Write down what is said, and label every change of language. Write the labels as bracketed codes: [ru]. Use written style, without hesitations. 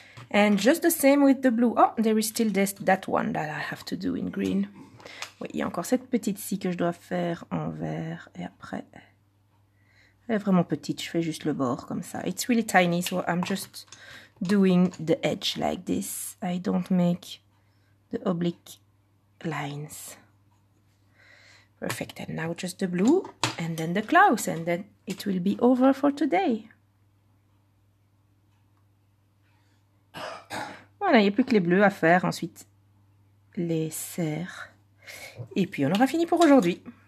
[en] And just the same with the blue. Oh, there is still that one that I have to do in green. [fr] Oui, il y a encore cette petite-ci que je dois faire en vert. Et après, elle est vraiment petite. Je fais juste le bord comme ça. [en] It's really tiny, so I'm just doing the edge like this. I don't make the oblique lines. Perfect. And now just the blue and then the clouds. And then it will be over for today. [fr] Voilà, il n'y a plus que les bleus à faire, ensuite les serres. Et puis on aura fini pour aujourd'hui.